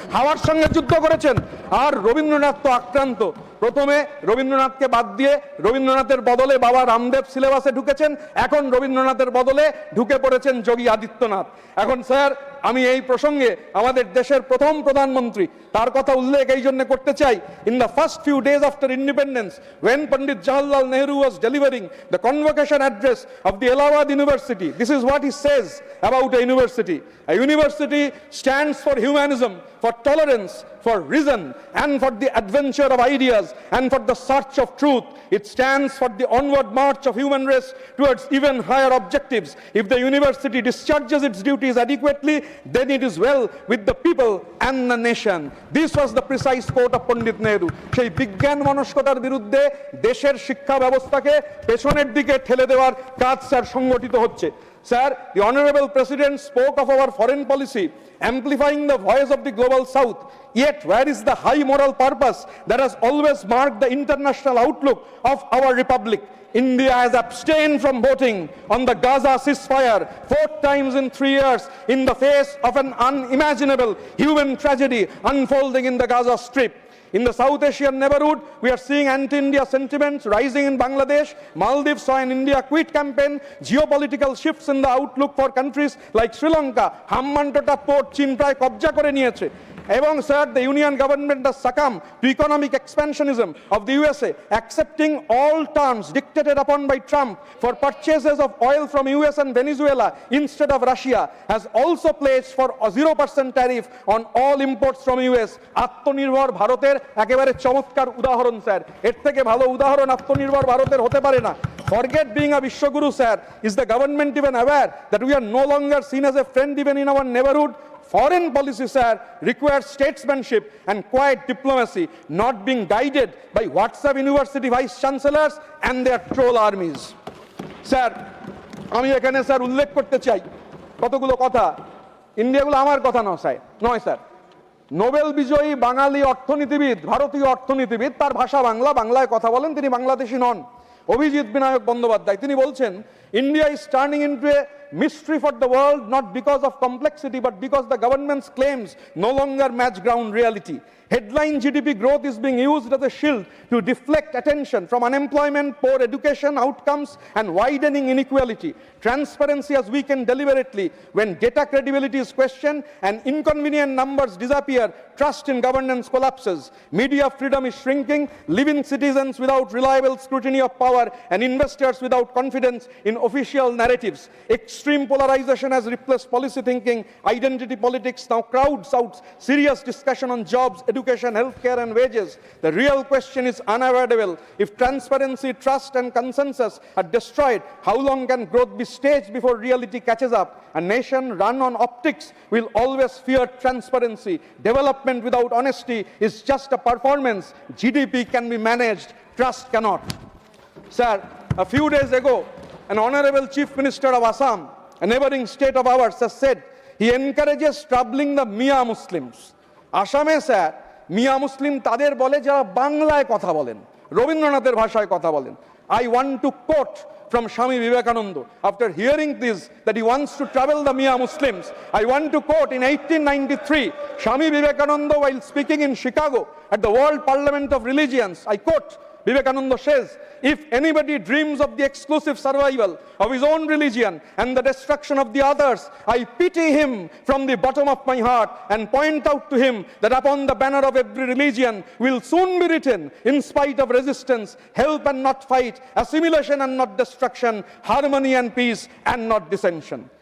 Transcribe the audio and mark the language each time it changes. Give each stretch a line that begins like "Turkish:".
Bangla: হাওয়ার সঙ্গে যুদ্ধ করেছেন। আর রবীন্দ্রনাথ তো আক্রান্ত। প্রথমে রবীন্দ্রনাথকে বাদ দিয়ে রবীন্দ্রনাথের বদলে বাবা রামদেব সিলেবাসে ঢুকেছেন, এখন রবীন্দ্রনাথের বদলে ঢুকে পড়েছেন যোগী আদিত্যনাথ। এখন স্যার আমি এই প্রসঙ্গে আমাদের দেশের প্রথম প্রধানমন্ত্রী তার কথা উল্লেখ এই জন্য করতে চাই।
English: In the first few days after independence, when Pandit Jawaharlal Nehru was delivering the convocation address of the Allahabad University, this is what he says about a university. A university stands for humanism, for tolerance, for reason, and for the adventure of ideas, and for the search of truth. It stands for the onward march of human race towards even higher objectives. If the university discharges its duties adequately, then it is well with the people and the nation. This was the precise quote of Pandit Nehru.
Bangla: সেই বিজ্ঞান মনস্কতার বিরুদ্ধে দেশের শিক্ষা ব্যবস্থাকে পেছনের দিকে ঠেলে দেওয়ার কাজ স্যার সংগঠিত হচ্ছে।
English: Sir, the Honorable President spoke of our foreign policy, amplifying the voice of the global South. Yet, where is the high moral purpose that has always marked the international outlook of our republic? India has abstained from voting on the Gaza ceasefire 4 times in 3 years in the face of an unimaginable human tragedy unfolding in the Gaza Strip. In the South Asian neighborhood, we are seeing anti-India sentiments rising in Bangladesh. Maldives saw an India quit campaign. Geopolitical shifts in the outlook for countries like Sri Lanka. Hambantota port Chin
Bangla: প্রায় কবজা করে নিয়েছে। এবং sir,
English: the Union government has succumbed to economic expansionism of the USA, accepting all terms dictated upon by Trump for purchases of oil from US and Venezuela instead of Russia, has also pledged for a 0% tariff on all imports from US.
Bangla: আত্মনির্ভর ভারতের একেবারে চমৎকার উদাহরণ sir, এর থেকে ভালো উদাহরণ আত্মনির্ভর ভারতের হতে পারে না।
English: Forget being a Vishwaguru, sir. Is the government even aware that we are no longer seen as a friend even in our neighborhood? Foreign policy, sir, requires statesmanship and quiet diplomacy, not being guided by WhatsApp university vice chancellors and their troll armies.
Bangla: Sir, আমি এখানে sir উল্লেখ করতে চাই কতগুলো কথা। ইন্ডিয়াগুলো আমার কথা নয় স্যার। নোবেল বিজয়ী বাঙালি অর্থনীতিবিদ, ভারতীয় অর্থনীতিবিদ, তার ভাষা বাংলা, বাংলায় কথা বলেন, তিনি বাংলাদেশী নন, অভিজিৎ বিনায়ক বন্দ্যোপাধ্যায়, তিনি বলছেন,
English: India is turning into a mystery for the world, not because of complexity but because the government's claims no longer match ground reality. Headline GDP growth is being used as a shield to deflect attention from unemployment, poor education outcomes and widening inequality. Transparency has weakened deliberately. When data credibility is questioned and inconvenient numbers disappear, trust in governance collapses. Media freedom is shrinking, leaving citizens without reliable scrutiny of power and investors without confidence in official narratives. Extreme polarization has replaced policy thinking. Identity politics now crowds out serious discussion on jobs, education, healthcare and wages. The real question is unavoidable. If transparency, trust and consensus are destroyed, how long can growth be staged before reality catches up? A nation run on optics will always fear transparency. Development without honesty is just a performance. GDP can be managed, trust cannot. Sir, a few days ago, an honorable Chief Minister of Assam, a neighboring state of ours, has said he encourages troubling the Mia Muslims.
Bangla: আসামে sir মিয়া মুসলিম তাদের বলে যারা বাংলায় কথা বলেন, রবীন্দ্রনাথের ভাষায় কথা বলেন।
English: I want to quote from Swami Vivekananda. After hearing this, that he wants to trouble the Mia Muslims, I want to quote in 1893, Swami Vivekananda, while speaking in Chicago at the World Parliament of Religions, I quote, Vivekananda says, if anybody dreams of the exclusive survival of his own religion and the destruction of the others, I pity him from the bottom of my heart and point out to him that upon the banner of every religion will soon be written, in spite of resistance, help and not fight, assimilation and not destruction, harmony and peace and not dissension.